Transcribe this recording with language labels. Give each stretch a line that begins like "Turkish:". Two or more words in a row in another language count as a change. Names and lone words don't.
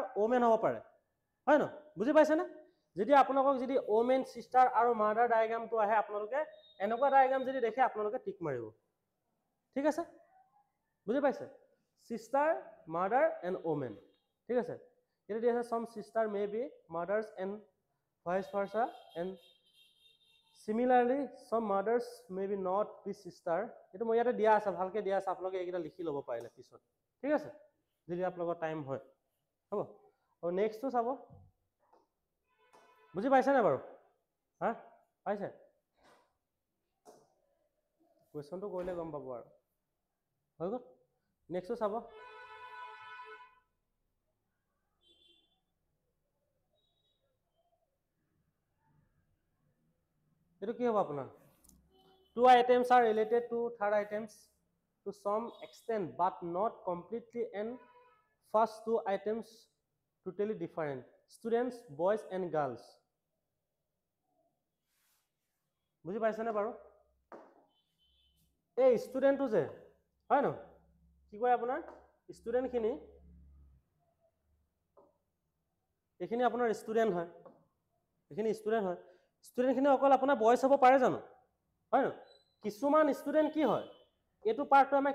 Assamese: ওমেন হ'ব পাৰে হয় ন বুজি পাইছেনে যদি আপোনালোকক যদি
English: women sister
Assamese: আৰু মাদাৰ ডায়াগ্ৰামটো আহে আপোনালোকে এনেকুৱা ডায়াগ্ৰাম যদি দেখে আপোনালোকে টিক মাৰিব ঠিক আছে বুজি পাইছে
English: sister mother and women
Assamese: ঠিক আছে এটা দিয়া আছে
English: some sister may be mothers and vice versa and Similarly, some mothers may be not be sister.
Assamese: এইটো মই ইয়াতে দিয়া আছে ভালকে দিয়া আছে আপোনালোকে এইকেইটা লিখি ল'ব পাৰিলে পিছত ঠিক আছে যদি আপোনালোকৰ টাইম হয় হ'ব আৰু নেক্সটটো চাব বুজি পাইছে নে বাৰু হা পাইছে কুৱেশ্যনটো কৰিলে গম পাব আৰু হৈ গ'ল নেক্সটটো চাব এইটো কি হ'ব আপোনাৰ
English: two items are related to third items to some extent but not completely and first two items totally different students boys and girls
Assamese: বুজি পাইছেনে বাৰু এই ষ্টুডেণ্টটো যে হয় ন কি কয় আপোনাৰ ষ্টুডেণ্টখিনি এইখিনি আপোনাৰ ষ্টুডেণ্ট হয় এইখিনি ষ্টুডেণ্ট হয় ষ্টুডেণ্টখিনি অকল আপোনাৰ বয়স হ'ব পাৰে জানো হয় ন কিছুমান ষ্টুডেণ্ট কি হয় এইটো পাৰ্টটো আমাৰ